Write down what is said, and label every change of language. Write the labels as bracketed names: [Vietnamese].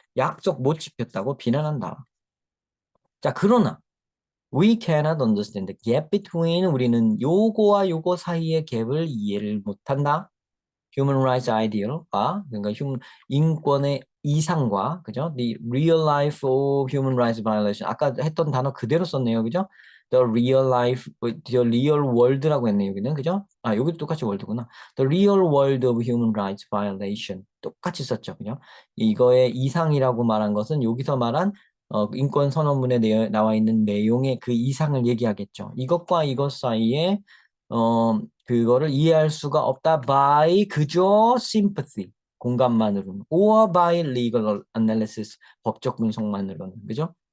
[Korean] 약속 못 지켰다고 비난한다. 자, 그러나 [English] We cannot understand the gap between, [Korean] 우리는 요거와 요거 사이의 갭을 이해를 못한다. [English] Human rights ideal [Korean] 과 그러니까 인권의 이상과 그죠? [English] The real life of human rights violation. [Korean] 아까 했던 단어 그대로 썼네요. 그죠? [English] The real life, the real world라고 했네요. [Korean] 여기는 그죠? 아, 여기도 똑같이 world구나. [English] The real world of human rights violation. [Korean] 똑같이 썼죠. 그죠? 이거의 이상이라고 말한 것은 여기서 말한 인권 선언문에 나와 있는 내용의 그 이상을 얘기하겠죠. 이것과 이것 사이에 그거를 이해할 수가 없다 by 그저 sympathy 공감만으로는 [English] or by legal analysis [Korean] 법적 분석만으로는 그죠?